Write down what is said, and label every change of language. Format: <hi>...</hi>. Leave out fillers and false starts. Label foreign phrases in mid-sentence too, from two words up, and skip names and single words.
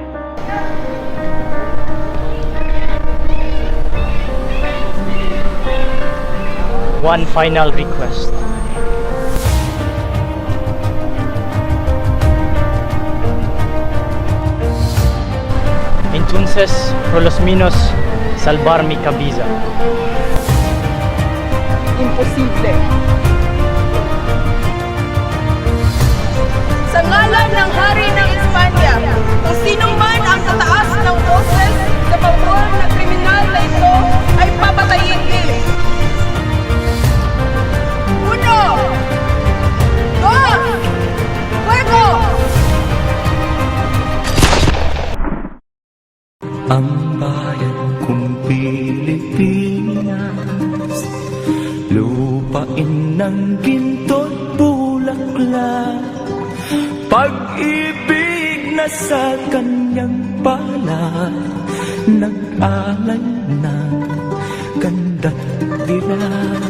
<en>One final request.</en> <es>Entonces, por los menos, salvar mi cabeza. Imposible.</es> <tl>Sa ngalan ng Hari ng Espanya, kung sino man ang tataas ng boses sa pabor na kriminal na ito ay papatayin din.</tl> <es>Uno! Dos! Fuego!</es> <tl>Ang bayan kong Pilipinas, lupain ng ginto't bulaklak, pag-ibig na sa kanyang palad, nag-alay ng ganda't dilag.</tl>